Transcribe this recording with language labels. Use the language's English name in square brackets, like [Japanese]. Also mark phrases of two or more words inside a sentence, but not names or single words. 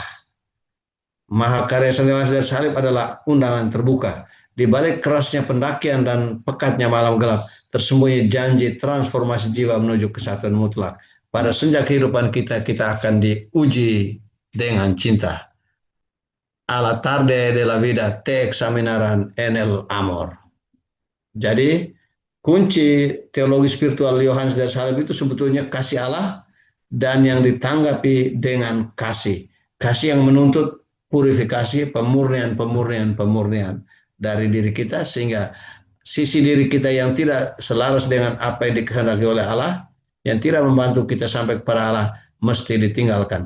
[Indonesian] Mahakarya Yohanes dari Salib adalah undangan terbuka. Di balik kerasnya pendakian dan pekatnya malam gelap, tersembunyi janji transformasi jiwa menuju kesatuan mutlak. Pada senja kehidupan kita, kita akan diuji dengan cinta. [Spanish] A la tarde de la vida te examinarán en el amor. [Indonesian] Jadi, kunci teologi spiritual Yohanes dari Salib itu sebetulnya kasih Allah dan yang ditanggapi dengan kasih. Kasih yang menuntut purifikasi, pemurnian dari diri kita, sehingga sisi diri kita yang tidak selaras dengan apa yang dikehendaki oleh Allah, yang tidak membantu kita sampai kepada Allah, mesti ditinggalkan.